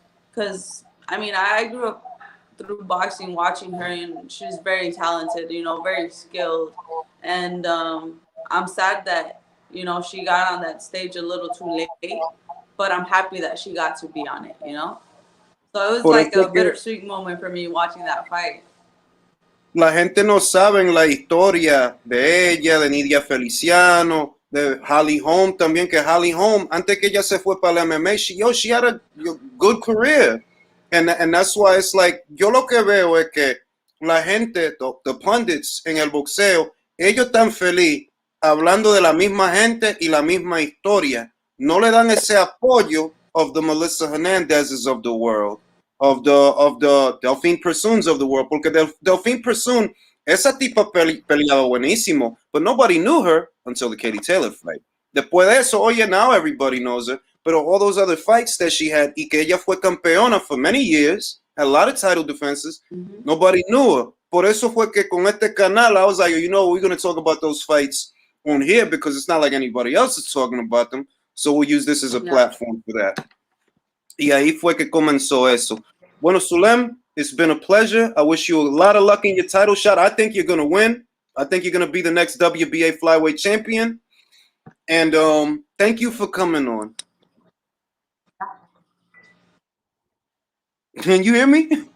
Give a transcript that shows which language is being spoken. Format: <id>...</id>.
<en>Because I grew up through boxing, watching her, and she's very talented. Very skilled, and I'm sad that she got on that stage a little too late, but I'm happy that she got to be on it. So it was like a bittersweet moment for me watching that fight.</en> <es>La gente no sabe la historia de ella, de Nidia Feliciano, de Holly Holm también, que Holly Holm, antes que ella se fue para la MMA,</es> <en>she had a good career. And that's why it's like,</en> <es>yo lo que veo es que la gente,</es> <en>the pundits</en> <es>en el boxeo, ellos están feliz hablando de la misma gente y la misma historia. No le dan ese apoyo</es> <en>of the Melissa Hernandez's of the world,</en> <es>of the Delphine Persoons of the world, porque Delphine Persoon, esa tipa peleaba buenísimo,</es> <en>but nobody knew her until the Katie Taylor fight.</en> <es>Después de eso,</es> <en>now everybody knows her, pero all those other fights that she had,</en> <es>y que ella fue campeona</es> <en>for many years, had a lot of title defenses, nobody knew her.</en> <es>Por eso fue que con este canal,</es> <en>I was like, we're going to talk about those fights on here because it's not like anybody else is talking about them. So we'll use this as a platform for that.</en> <es>Y ahí fue que comenzó eso. Bueno,</es> <en>Sulem, it's been a pleasure. I wish you a lot of luck in your title shot. I think you're going to win. I think you're going to be the next WBA flyweight champion. And thank you for coming on. Can you hear me?</en>